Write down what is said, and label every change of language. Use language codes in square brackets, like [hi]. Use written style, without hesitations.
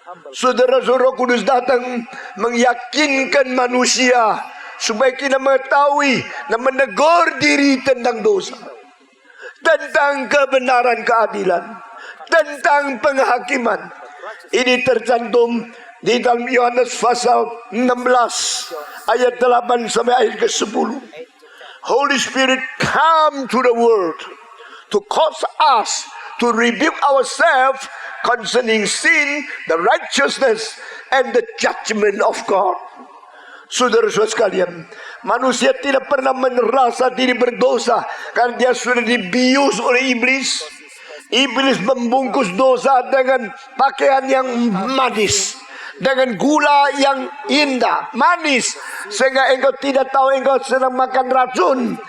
[id] Saudara-saudara, Roh Kudus datang meyakinkan manusia supaya kita mengetahui dan menegur diri tentang dosa, tentang kebenaran keadilan, tentang penghakiman. Ini tercantum di dalam Yohanes pasal 16 ayat 8 sampai ayat ke-10. [en] Holy Spirit come to the world to cause us to rebuke ourselves concerning sin, the righteousness, and the judgment of God. [id] Saudara-saudara sekalian, manusia tidak pernah merasa diri berdosa karena dia sudah dibius oleh iblis. Iblis membungkus dosa dengan pakaian yang manis, dengan gula yang indah, manis, sehingga engkau tidak tahu engkau sedang makan racun.